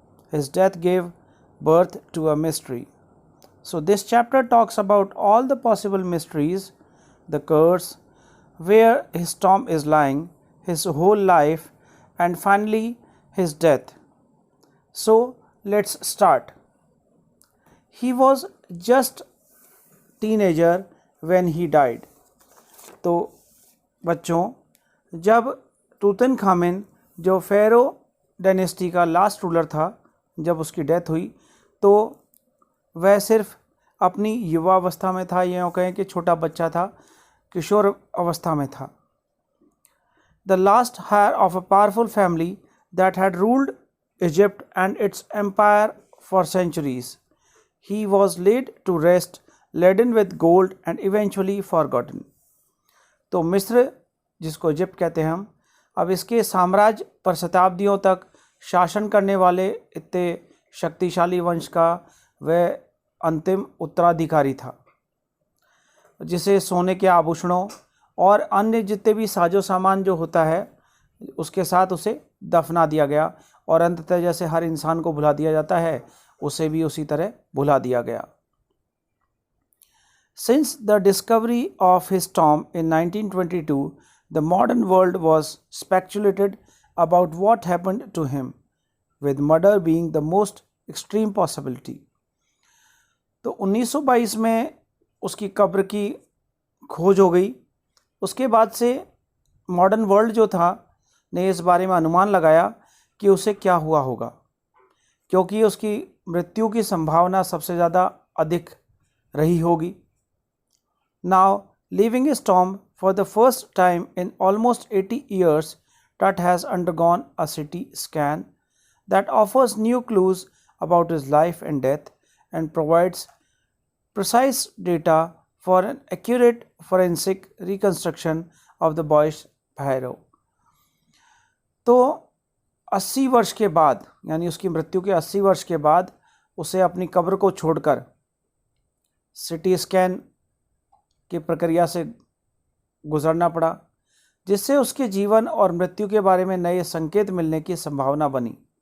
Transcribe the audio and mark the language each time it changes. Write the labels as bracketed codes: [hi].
[en] His death gave birth to a mystery. So this chapter talks about all the possible mysteries, the curse, where his tomb is lying, his whole life, and finally his death. So let's start. He was just teenager when he died. [hi] तो बच्चों, जब Tutankhamun जो फेरो dynasty का [en] last ruler [hi] था, जब उसकी death हुई तो वह सिर्फ अपनी युवावस्था में था, या कहें कि छोटा बच्चा था, किशोर अवस्था में था. [en] The last heir of a powerful family that had ruled Egypt and its empire for centuries. He was laid to rest, laden with gold and eventually forgotten. [hi] तो मिस्र, जिसको इजिप्ट कहते हैं हम, अब इसके साम्राज्य पर शताब्दियों तक शासन करने वाले इतने शक्तिशाली वंश का वह अंतिम उत्तराधिकारी था, जिसे सोने के आभूषणों और अन्य जितने भी साजो सामान जो होता है उसके साथ उसे दफना दिया गया, और अंततः जैसे हर इंसान को भुला दिया जाता है, उसे भी उसी तरह भुला दिया गया. [en] Since the discovery of his tomb in 1922, the modern world was speculated about what happened to him, with murder being the most extreme possibility. [hi] तो 1922 में उसकी कब्र की खोज हो गई. उसके बाद से [en] modern world [hi] जो था ने इस बारे में अनुमान लगाया कि उसे क्या हुआ होगा, क्योंकि उसकी मृत्यु की संभावना सबसे ज़्यादा अधिक रही होगी. [en] Now, leaving his tomb for the first time in almost 80 years, Tut has undergone a CT scan that offers new clues about his life and death and provides precise data for an accurate forensic reconstruction of the boyish pharaoh. [hi] तो 80 वर्ष के बाद, यानी उसकी मृत्यु के 80 वर्ष के बाद उसे अपनी कब्र को छोड़कर CT स्कैन की प्रक्रिया से गुजरना पड़ा, जिससे उसके जीवन और मृत्यु के बारे में नए संकेत मिलने की संभावना बनी.